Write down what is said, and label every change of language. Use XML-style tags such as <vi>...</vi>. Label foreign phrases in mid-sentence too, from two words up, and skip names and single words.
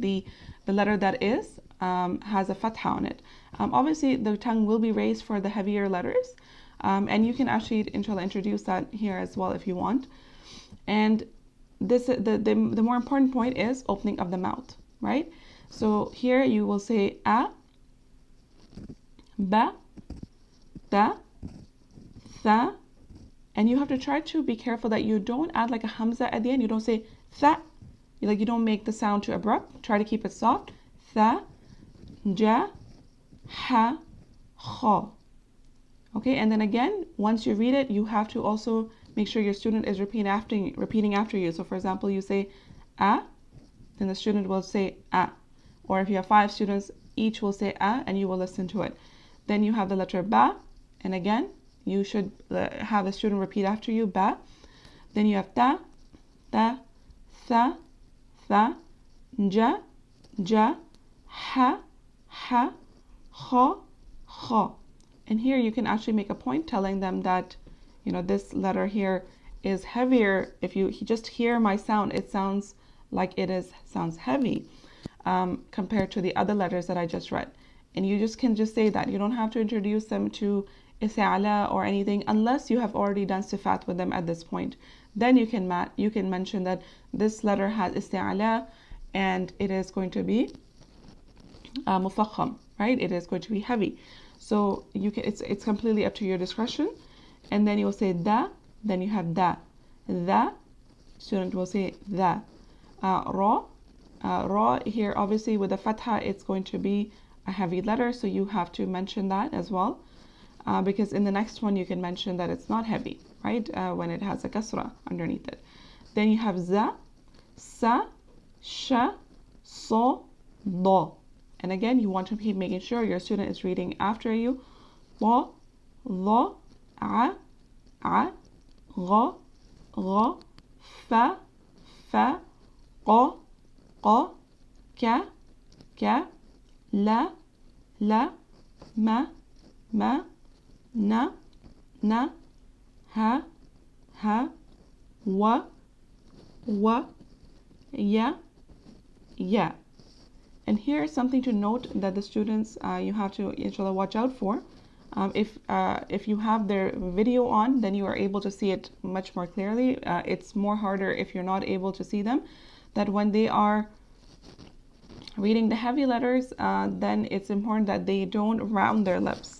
<en>The letter that is has a fathah on it. Obviously, the tongue will be raised for the heavier letters, and you can actually, inshallah, introduce that here as well if you want. And this the more important point is opening of the mouth, right? So here you will say a,</en> <ar>ba, ta, tha,</ar> <en>and you have to try to be careful that you don't add like a hamza at the end. You don't say tha, you don't make the sound too abrupt. Try to keep it soft.</en> <ar>Tha, ja, ha, kha.</ar> <en>Okay, and then again, once you read it, you have to also make sure your student is repeating after you. So for example, you say a, then the student will say a. Or if you have 5 students, each will say a, and you will listen to it. Then you have the letter ba, and again, you should have the student repeat after you, ba. Then you have</en> <ar>ta, ta, tha, tha, ja, ja, ha, ha, kha, kha.</ar> <en>And here you can actually make a point telling them that, this letter here is heavier. If you just hear my sound, it sounds like sounds heavy compared to the other letters that I just read. And you can say that. You don't have to introduce them to isti'ala or anything unless you have already done sifat with them at this point. Then you can mention that this letter has isti'ala and it is going to be mufakham, right? It is going to be heavy. So it's completely up to your discretion. And then you will say da, then you have da.</en> <ar>Da,</ar> <en>student will say da.</en> <ar>Ra, ra</ar> <en>here obviously with the fathah it's going to be a heavy letter, so you have to mention that as well. Because in the next one you can mention that it's not heavy, right? When it has a kasrah underneath it. Then you have</en> <ar>za, sa, sha,</ar> <en>so, do. And again, you want to keep making sure your student is reading after you.</en> <ar>Wa, la, a, ga, fa, qa, ka, la, ma, na, ha, wa, ya.</ar> <en>And here's something to note that the students you have to inshallah watch out for. If you have their video on, then you are able to see it much more clearly. It's more harder if you're not able to see them. That when they are reading the heavy letters, then it's important that they don't round their lips.</en>